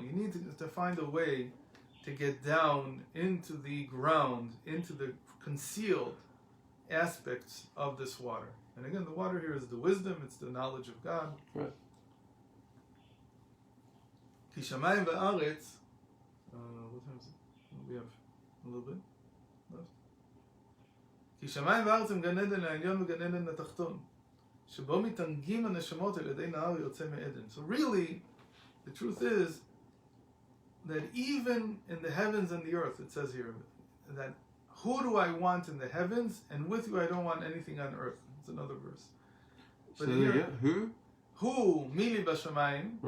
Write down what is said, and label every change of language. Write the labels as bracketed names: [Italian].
[English] You need to find a way to get down into the ground, into the concealed aspects of this water. And again, the water here is the wisdom, it's the knowledge of God. Right. [Hebrew] כי שמיים וארץ, [English] what time is it? We have a little bit left. [Hebrew] כי שמיים וארץ הם גן עדן העליון וגן עדן התחתון, שבו מתענגים הנשמות על ידי נהר יוצא מעדן. [English] So really, the truth is that even in the heavens and the earth, it says here, that who do I want in the heavens, and with you I don't want anything on earth. It's another verse. But So here, yeah, who? [Hebrew] who, mili bashamayim,